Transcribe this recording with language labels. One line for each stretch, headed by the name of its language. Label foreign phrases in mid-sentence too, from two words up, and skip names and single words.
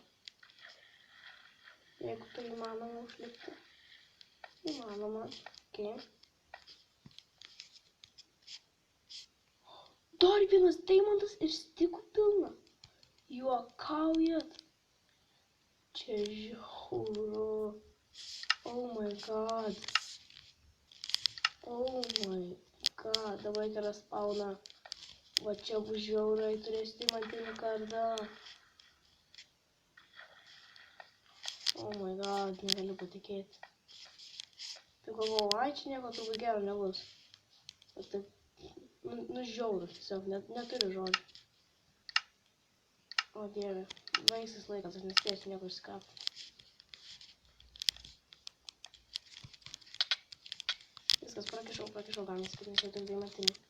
Lithuanian: Jeigu tai įmanoma užlipti. Įmanoma. Okay. Dar vienas deimantas ir stikų pilna. Juokaujat. Čia žiauru.
English: Oh my god. Oh my god.
Lithuanian: Dabar yra spawna. Va čia bus žiaurai, turės deimantinį kardą.
English: Oh my god,
Lithuanian: negaliu patikėti. Tai galvojau, ai čia nieko turbūt gero nebus. Bet taip, nu žiaurus, tiesiog neturiu žodžių. O dieve, baigsis laikas, aš nespėsiu nieko išsikapti. Viskas, prakišau, gal nespėsiu, nes jau tik deimantinį.